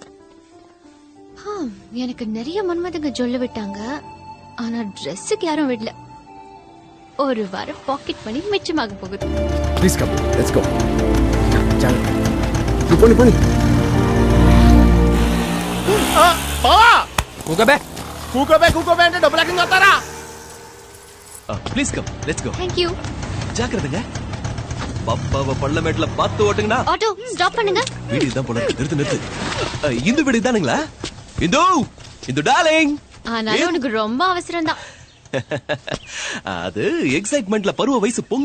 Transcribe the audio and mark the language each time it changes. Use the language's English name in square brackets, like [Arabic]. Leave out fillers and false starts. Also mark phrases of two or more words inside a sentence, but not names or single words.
[Tamil] எனக்கு நிறைய மன்மதங்க சொல்ல விட்டாங்க, ஆனா ட்ரெஸ்ஸுக்கு யாரும் விடல. ஒரு வாரம் பாக்கெட் மணி மிச்சமாக போகுது. [English] Please come, let's go. [Tamil] போனி போனி. கூகபே கூகபே கூகபே [Telugu] అంటే డబ్బులు ఎక్కడికి వస్తారా? [English] Please come, let's go. Thank you. [Tamil] ஜாக்கிரதைங்க. பப்பாவ பள்ளமேட்ல பார்த்து ஓட்டுங்கண்ணா. ஆட்டோ ஸ்டாப் பண்ணுங்க. வீடு தான் போல இருக்கு. நிறுத்து. இந்து வீடு தானுங்களா? இந்து, இந்து டார்லிங். ஆனாலும் உனக்கு ரொம்ப அவசரம் தான். அது எக்ஸைட்மென்ட்ல பருவ வயசு பொங்க.